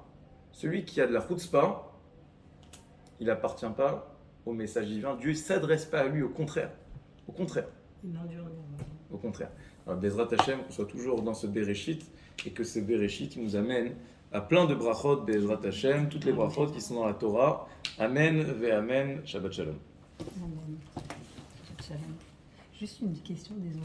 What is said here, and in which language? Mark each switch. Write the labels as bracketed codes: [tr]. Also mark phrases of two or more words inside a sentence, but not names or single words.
[fr] Celui qui a de la chutzpah, il n'appartient pas au message divin. Dieu ne s'adresse pas à lui, au contraire. Au contraire. Au contraire. Alors, [he] בעזרת השם, [fr] qu'on soit toujours dans ce Bereshit, et que ce Bereshit nous amène à plein de brachot, [he] בעזרת השם, [fr] toutes les brachot qui sont dans la Torah. [he] אמן, ואמן, שבת שלום. אמן. שבת שלום. [fr] Juste une question, désolée.